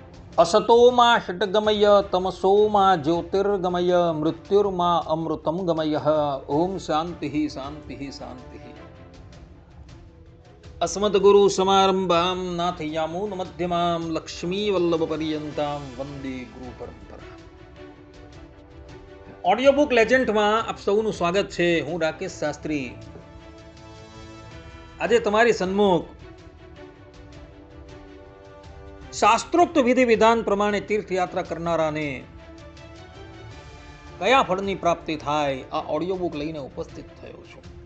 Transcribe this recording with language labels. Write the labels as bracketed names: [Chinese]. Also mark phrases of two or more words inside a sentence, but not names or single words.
[Sanskrit] असतोमा षट्गमय तमसोमा ज्योतिर्गमय मृत्युर्मा अमृतम गमय। ओम शांति शांति शांति। अस्मद्गुरु समारंभां नाथयामून मध्यमां लक्ष्मी वल्लभ पर्यंतां वंदे गुरु परंपरा। [Gujarati] ऑडियो बुक लेजेंडમાં આપ સૌનું સ્વાગત છે। હું રાકેશ શાસ્ત્રી આજે તમારી સન્મુખ શાસ્ત્રોક્ત વિધિ વિધાન પ્રમાણે તીર્થયાત્રા કરનારાને કયા ફળની પ્રાપ્તિ થાય આ [English] audio book [Gujarati] લઈને ઉપસ્થિત થયો છું।